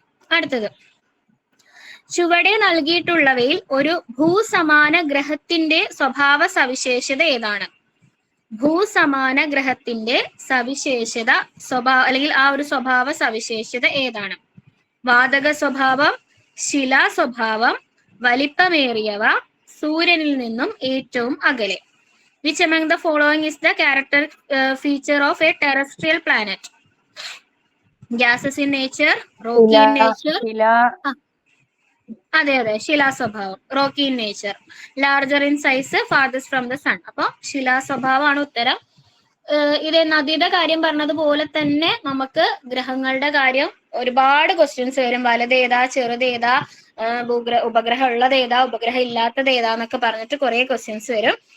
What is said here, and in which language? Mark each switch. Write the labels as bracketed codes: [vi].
[ml] അടുത്തത്, ചുവടെ നൽകിയിട്ടുള്ളവയിൽ ഒരു ഭൂസമാന ഗ്രഹത്തിന്റെ സ്വഭാവ സവിശേഷത ഏതാണ്? ഭൂസമാന ഗ്രഹത്തിന്റെ സവിശേഷത അല്ലെങ്കിൽ ആ ഒരു സ്വഭാവ സവിശേഷത ഏതാണ്? വാതക സ്വഭാവം, ശിലാ സ്വഭാവം, വലിപ്പമേറിയവ, സൂര്യനിൽ നിന്നും ഏറ്റവും അകലെ. [en] Which among the following is the character feature of a terrestrial planet? Gases in nature, rocky in nature. [ml] അതെ, ശിലാ സ്വഭാവം, [en] Rocky in nature, larger in size, farthest from the sun. [ml] അപ്പൊ ശിലാ സ്വഭാവമാണ് ഉത്തരം. ഇത് നദിയുടെ കാര്യം പറഞ്ഞതുപോലെ തന്നെ നമുക്ക് ഗ്രഹങ്ങളുടെ കാര്യം ഒരുപാട് ക്വസ്റ്റ്യൻസ് വരും. വലുതേതാ, ചെറുതേതാ, ഉപഗ്രഹം ഉള്ളത് ഏതാ, ഉപഗ്രഹം ഇല്ലാത്തത് ഏതാന്നൊക്കെ പറഞ്ഞിട്ട് കുറെ ക്വസ്റ്റ്യൻസ് വരും.